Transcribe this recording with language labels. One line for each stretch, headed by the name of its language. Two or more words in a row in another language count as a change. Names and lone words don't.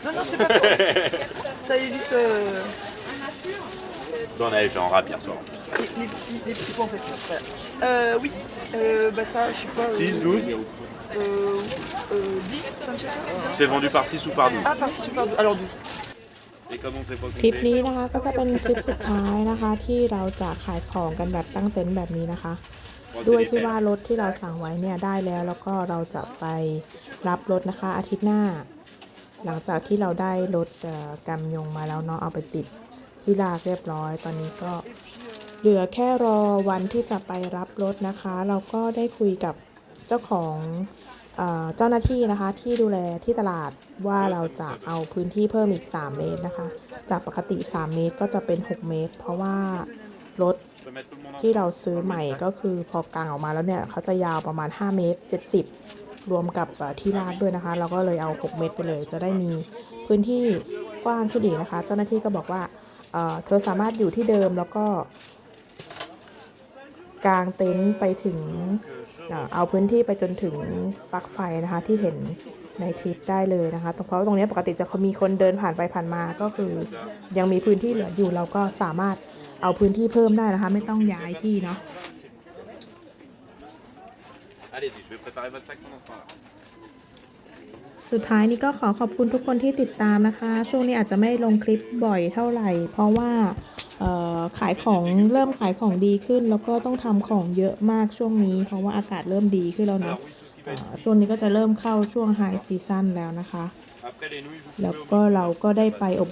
French: Non, non, c'est pas pour. Ça évite On avait fait en rap hier soir. les petits points en fait. Voilà. Oui. Bah ça, je sais pas. 6, 12. 10, ça me fait. C'est vendu par 6 ou par 12. Ah, par 6 ou par 12. Alors 12. Et comme on sait pas
Thai: คลิป
French: compter,
Thai: นี้นะคะก็จะเป็นคลิปสุดท้ายนะคะที่เราจะขายของกันแบบตั้งเต็นท์แบบนี้นะคะ ด้วยที่ว่ารถที่เราสั่งไว้เนี่ย ได้แล้วก็เราจะไปรับรถนะคะอาทิตย์หน้า หลังจากที่เราได้รถกำยงมาแล้วเนาะเอาไปติดที่ลากเรียบร้อยตอนนี้ก็เหลือแค่รอวันที่จะไปรับรถนะคะ เราก็ได้คุยกับเจ้าของเจ้าหน้าที่นะคะที่ดูแลที่ตลาดว่าเราจะเอาพื้นที่เพิ่มอีก3เมตรนะคะจากปกติ3เมตรก็จะเป็น6เมตรเพราะว่ารถ
French: je peux mettre tout le monde
Thai: ที่
French: ensemble.
Thai: เราซื้อใหม่ก็คือพอกางออกมาแล้วเนี่ยเขาจะยาวประมาณ5เมตร70รวมกับที่ลาดด้วยนะคะเราก็เลยเอา6เมตรไปเลยจะได้มีพื้นที่กว้างขึ้นอีกนะคะเจ้าหน้าที่ก็บอกว่าเธอสามารถอยู่ที่เดิมแล้วก็ กางเต็นท์ไปถึงเอาพื้นที่ไปจนถึงปลั๊กไฟนะคะที่เห็นในคลิปได้เลยนะคะเพราะตรงนี้ปกติจะมีคนเดินผ่านไปผ่านมาก็คือยังมีพื้นที่เหลืออยู่เราก็สามารถเอาพื้นที่เพิ่มได้นะคะไม่ต้องย้ายที่เนาะ
French: Allez-y, je vais préparer votre sac pendant ce temps-là.
Thai: สุดท้ายนี้ก็ขอขอบคุณทุกคนที่ติดตามนะคะ ช่วงนี้อาจจะไม่ลงคลิปบ่อยเท่าไหร่ เพราะว่าขายของเริ่มขายของดีขึ้น แล้วก็ต้องทำของเยอะมากช่วงนี้ เพราะว่าอากาศเริ่มดีขึ้นแล้วเนาะ ช่วงนี้ก็จะเริ่มเข้าช่วงไฮซีซั่นแล้วนะคะ แล้วก็เราก็ได้ไปอบ